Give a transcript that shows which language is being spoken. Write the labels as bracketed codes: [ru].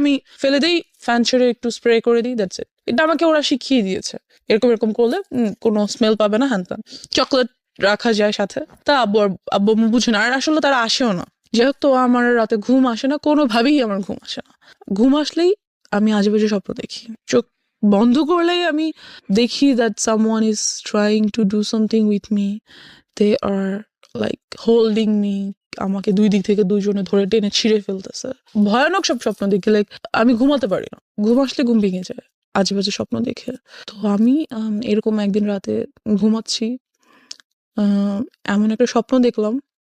[bn] আমি ফেলে দেই, ফ্যান ছেড়ে একটু স্প্রে করে দিই, [en] That's it. [bn] এটা আমাকে ওরা শিখিয়ে দিয়েছে, এরকম এরকম করলে কোনো স্মেল পাবে না, হ্যান ত্যান। চকলেট রাখা যায় সাথে, তা আব্বু আম্মু বুঝে না, আর আসলে তারা আসেও না। যেহেতু আমার রাতে ঘুম আসে না, কোনোভাবেই আমার ঘুম আসে না। ঘুম আসলেই আমি আজেবাজে স্বপ্ন দেখি। চোখ বন্ধ করলেই আমি দেখি [en] that someone is trying to do something with me. They are like holding me. [bn] আমাকে দুই দিক থেকে দুইজনে ধরে টেনে ছিঁড়ে ফেলতেছে। ভয়ানক সব স্বপ্ন দেখি, লাইক আমি ঘুমাতে পারি না। ঘুম আসলে ঘুম ভেঙে যায় আজেবাজে স্বপ্ন দেখে। তো আমি এরকম একদিন রাতে ঘুমাচ্ছি, এমন একটা স্বপ্ন দেখলাম।